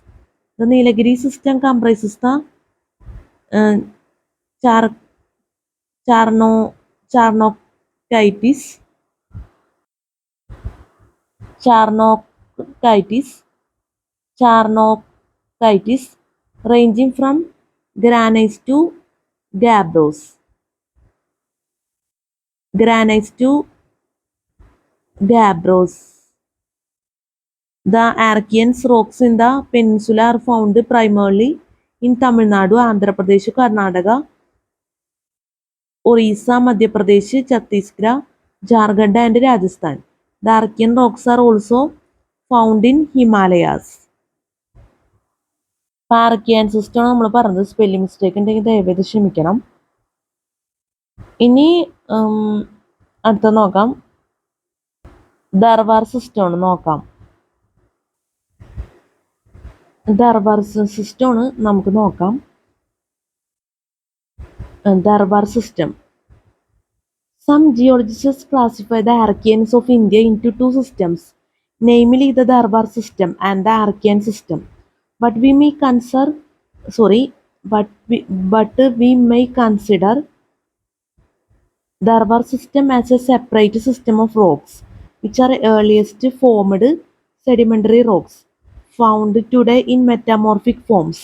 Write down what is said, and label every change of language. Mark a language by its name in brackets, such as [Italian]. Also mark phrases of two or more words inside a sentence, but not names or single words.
[English] The Nilagiri system comprises the uh, Char Charnokitis, Charnokitis, Charnokitis, ranging from granites to gabbros. Granites to gabbros. The Archean rocks in the peninsula are found primarily in Tamil Nadu, Andhra Pradesh, Karnataka, Orissa, Madhya Pradesh, Chhattisgarh, Jharkhand, and Rajasthan. The Archean rocks are also found in Himalayas. [Malayalam] ആർക്കിയൻ സിസ്റ്റം നമ്മൾ പറഞ്ഞത് [English] spelling mistake [Malayalam] ഉണ്ടെങ്കിൽ ദയവേത് ക്ഷമിക്കണം. ഇനി അടുത്ത നോക്കാം, ദർബാർ സിസ്റ്റമാണ് നോക്കാം. ദർബാർ സിസ്റ്റമാണ് നമുക്ക് നോക്കാം. ദർബാർ സിസ്റ്റം. [English] Some geologists classify the Archeans of India into two systems, namely the Darbar system and the Archean system. But we may may consider Darbar system as a separate system of rocks, which are earliest formed sedimentary rocks found today in metamorphic forms.